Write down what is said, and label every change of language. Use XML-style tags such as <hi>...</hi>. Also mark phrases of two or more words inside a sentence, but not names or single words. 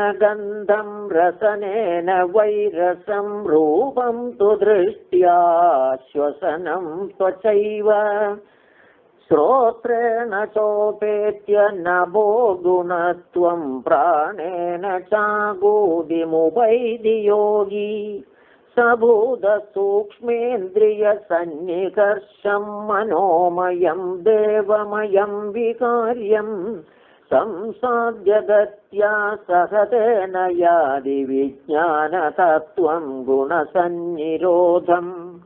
<sa>ഗന്ധം രസനേന വൈരസം രൂപം തു ദൃഷ്ട്യാ ശ്വസനം ത്വചൈവ ശ്രോത്രേണ ചോപേത്യ നഭോ ഗുണത്വം പ്രാണേന ചാഗൂതിമുപൈതി യോഗി सबूतसूक्ष्मेन्द्रियसन्निकर्षं मनोमयं देवमयं विकार्यं संसाद्यगत्या सहतेन यादि विज्ञानतत्त्वं गुणसन्निरोधम्</sa>